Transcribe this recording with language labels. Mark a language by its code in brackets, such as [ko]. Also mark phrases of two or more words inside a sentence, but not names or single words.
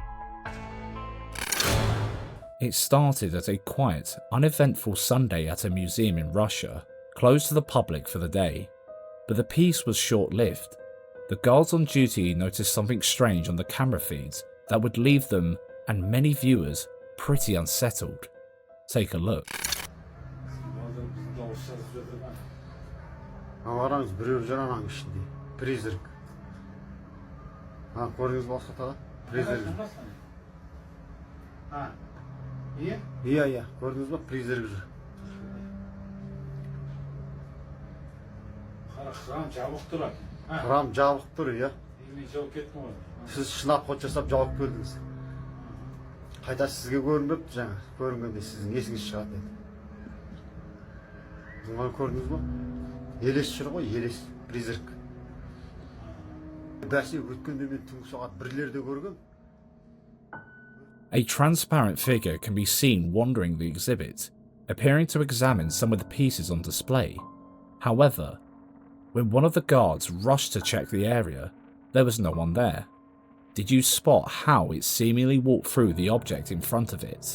[en] It started as a quiet, uneventful Sunday at a museum in Russia, closed to the public for the day. But the peace was short-lived. The guards on duty noticed something strange on the camera feeds that would leave them and many viewers pretty unsettled. Take a look. [kk] Avarаңыз біреу жүр ананың ішінде. Призрак. Көрдіңіз бе осы тағы? Призрак. Иә, көрдіңіз бе? Призрак жүр. Храм жабық тұр. Храм жабық тұр, иә. Сіз шынап қот жасап жауап келдіңіз. Қайта сізге көрінбепті жаңа. Көрінгенде сіздің есіңіз шығады еді. Бұны көрдіңіз бе? Елес жүр ғой, елес, призрак. Бәсе өткенде мен түнгі сағат 1-лерде көргем. [en] A transparent figure can be seen wandering the exhibit, appearing to examine some of the pieces on display. However, when one of the guards rushed to check the area, there was no one there. Did you spot how it seemingly walked through the object in front of it?